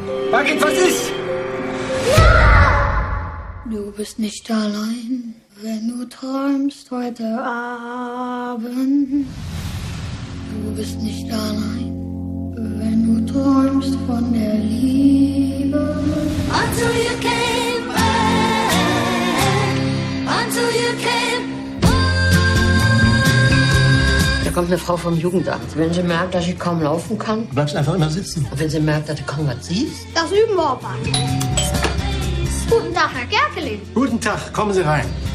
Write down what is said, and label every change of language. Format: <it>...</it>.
<de>Was ist? Du bist nicht allein. Wenn du träumst heute Abend, du bist nicht allein. Wenn du träumst von der Liebe,</de> <en>until you came back, until you came.</en> <de>Da kommt eine Frau vom Jugendamt. Wenn sie merkt, dass ich kaum laufen kann, bleibst du einfach immer sitzen. Und wenn sie merkt, dass du kaum was siehst, das üben wir auch mal. Guten Tag, Herr Gerkelin. Guten Tag, kommen Sie rein.</de>